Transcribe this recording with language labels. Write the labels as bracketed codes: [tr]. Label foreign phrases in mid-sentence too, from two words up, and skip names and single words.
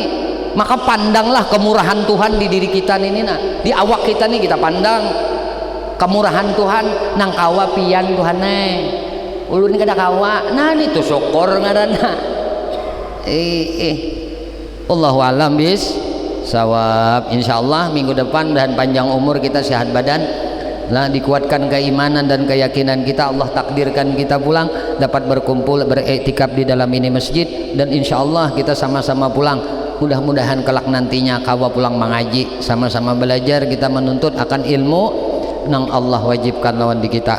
[id] Maka pandanglah kemurahan Tuhan di diri kita ini, di awak kita nih kita pandang. [bjn] kemurahan Tuhan nang kawa pian Tuhan ulun kada kawa nah itu syukur ngaranna [ar] الله أعلم بالصواب. [id] Insyaallah minggu depan dan panjang umur kita, sehat badan, lah dikuatkan keimanan dan keyakinan kita, Allah takdirkan kita pulang dapat berkumpul beriktikaf di dalam ini masjid, dan insyaallah kita sama-sama pulang. [bjn] Mudah-mudahan kelak nantinya kawa pulang mengaji, sama-sama belajar, kita menuntut akan ilmu nang Allah wajibkan lawan di kita.